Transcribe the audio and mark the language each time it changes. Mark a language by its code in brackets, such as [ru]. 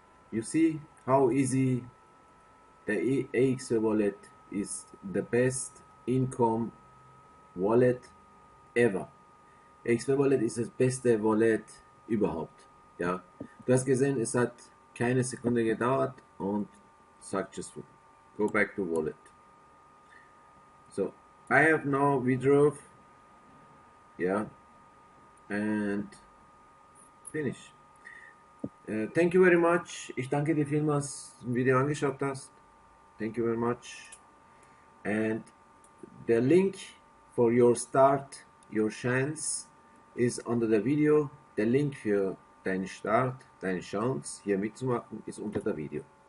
[en] You see how easy the EXW Wallet is the best income wallet ever. [de] EXW Wallet ist das beste Wallet überhaupt. Ja, du hast gesehen, es hat keine Sekunde gedauert und successful. [en] Go back to wallet. So I have now withdrawn, yeah, and finish. Thank you very much. [de] Ich danke dir vielmals, dass du ein Video angeschaut hast. [en] Thank you very much. And the link for your start, your chance is under the video. [de] Der Link für deinen Start, deine Chance hier mitzumachen, ist unter der Video.